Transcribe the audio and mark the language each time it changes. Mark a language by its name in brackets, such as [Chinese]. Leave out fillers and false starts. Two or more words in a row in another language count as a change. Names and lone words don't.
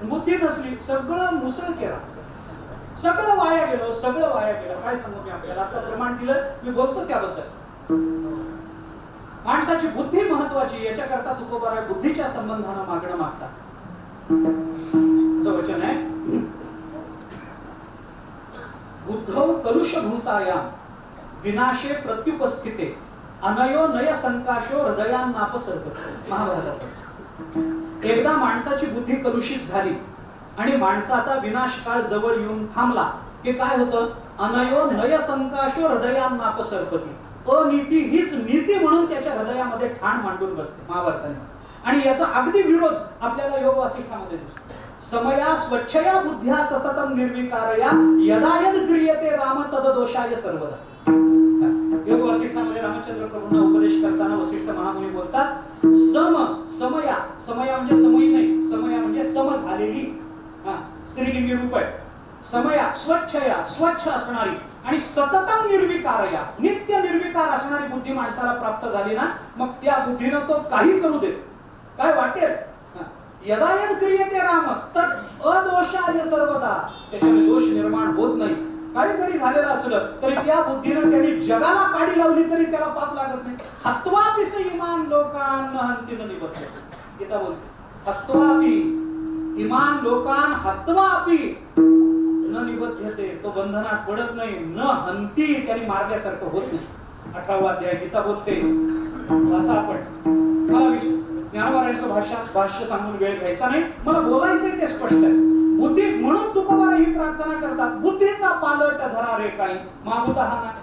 [Marathi] बुद्धी नसली सगळं मुसळ केला, सगळं वाया गेलं. काय सांगू मी आपल्याला? आता प्रमाण दिलं, मी बोलतो त्याबद्दल. माणसाची बुद्धी महत्वाची. याच्याकरता तुकोबाराय बुद्धीच्या संबंधानं मागणं मागतात. वचन आहे, [Sanskrit] बुद्धौ कलुष भूतायाम विनाशे प्रत्युपस्थिते अनयो नय संकाशो हृदयांनापसर्ग महाभारतात. [Marathi] एकदा माणसाची बुद्धी कलुषित झाली आणि माणसाचा विनाश काळ जवळ येऊन थांबला की काय होतं? [Sanskrit] अनयो नय संकाशो हृदयांनापसर्पती. [Marathi] अनीती हीच नीती म्हणून त्याच्या हृदयामध्ये ठाण मांडून बसते महाभारताने. आणि याचा अगदी विरोध आपल्याला योग वासिष्ठामध्ये दिसतो. [Sanskrit] समया स्वच्छया बुद्ध्या सततम निर्विकारया यदा यद क्रियते राम तद दोषाय सर्वदा. [Marathi] योग वासिष्ठामध्ये रामचंद्र प्रभूंना उपदेश करताना वसिष्ठ महामुनी बोलतात समया. समया म्हणजे समयी नाही, समया म्हणजे सम झालेली स्त्रीलिंगी रूप आहे. [Sanskrit] समया स्वच्छया [Marathi] स्वच्छ असणारी आणि [Sanskrit] सततम निर्विकारया [Marathi] नित्य निर्विकार असणारी बुद्धी माणसाला प्राप्त झाली ना, मग त्या बुद्धीनं तो काही करू देत, काय वाटेल. [Sanskrit] यदा यद क्रियते राम तद अदोषाय सर्वदा. [Marathi] त्याच्यामध्ये दोष निर्माण होत नाही. काही जरी झालेलं असलं तरी त्या बुद्धीनं त्याने जगाला काडी लावली तरी त्याला पाप लागत नाही. [Sanskrit] हत्वापिस इमान लोकान हंती न निबद्धते. [Marathi] गीता बोलते [Sanskrit] हत्वापि इमान लोकान हत्वापि न निबद्धते. [Marathi] तो बंधनात पडत नाही. [Sanskrit] न हंती [Marathi] त्याने मारल्यासारखं होत नाही. 18वा अध्याय गीता बोलते. वाचा आपण. मला ज्ञानवारायचं भाष्य सांगून वेळ घ्यायचा नाही. मला बोलायचंय ते स्पष्ट आहे. बुद्धी म्हणून तुकोबारा ही प्रार्थना करतात, बुद्धीचा पालट धरा रे काही मागुता हा ना.